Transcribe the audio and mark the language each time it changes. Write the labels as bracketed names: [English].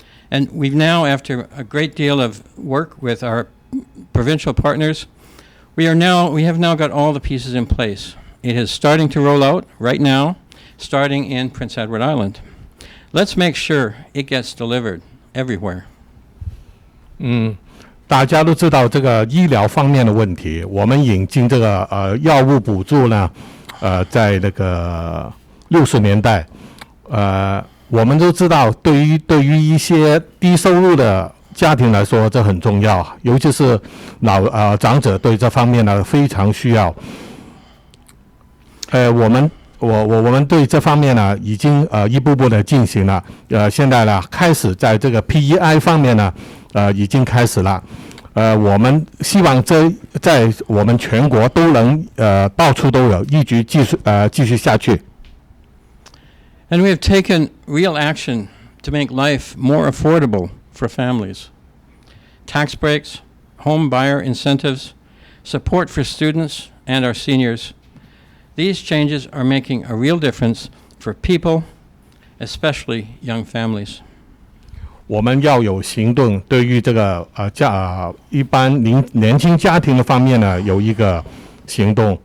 [English] And we've now, after a great deal of work with our provincial partners, we have now got all the pieces in place. It is starting to roll out right now, starting in Prince Edward Island. Let's make sure it gets delivered everywhere. [Chinese] 大家都知道这个医疗方面的问题，我们引进这个药物补助呢，在那个60年代，我们都知道对于一些低收入的家庭来说，这很重要，尤其是长者对这方面呢非常需要。我们对这方面呢已经一步步的进行了，现在呢开始在这个 PEI 方面呢已经开始了，我们希望在我们全国都能到处都有，一直继续下去。 [English] And we have taken real action to make life more affordable for families. Tax breaks, home buyer incentives, support for students and our seniors. These changes are making a real difference for people, especially young families. [Chinese] 我们要有行动，对于这个一般年轻家庭的方面呢，有一个行动。